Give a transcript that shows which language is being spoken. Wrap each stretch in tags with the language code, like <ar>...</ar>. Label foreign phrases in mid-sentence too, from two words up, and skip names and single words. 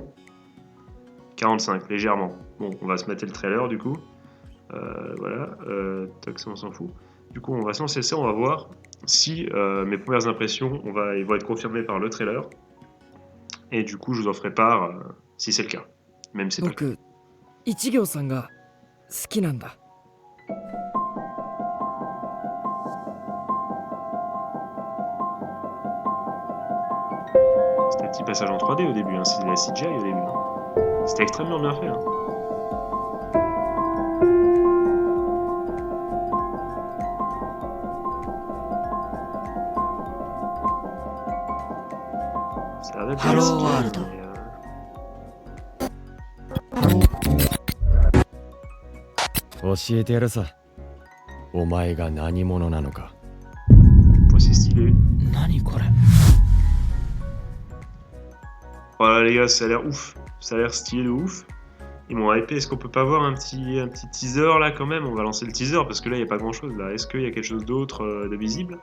<fr>45, légèrement. Bon, on va se mettre le trailer du coup. Voilà, tac, ça on s'en fout. Du coup, on va se lancer ça, on va voir si mes premières impressions ils vont être confirmées par le trailer. Et du coup, je vous en ferai part si c'est le cas. Même si c'est pas le cas.</fr> <ja>僕一行さんが好きなんだ。</ja> <fr>C'était un petit passage en 3D au début, hein. C'était la CGI au début. Hein. C'était extrêmement bien fait. Hein. Ça a l'air d'être bien Hello CGI, World. mais,</fr> <ja>教えてやるさ。お前が何者なのか。</ja> <fr>bon, c'est stylé.</fr> <ja>何これ？</ja> <fr>Voilà les gars, ça a l'air ouf. Ça a l'air stylé de ouf. Ils m'ont hypé. Est-ce qu'on peut pas voir un petit teaser là quand même? On va lancer le teaser parce que là il n'y a pas grand chose là. Est-ce qu'il y a quelque chose d'autre de visible?</fr>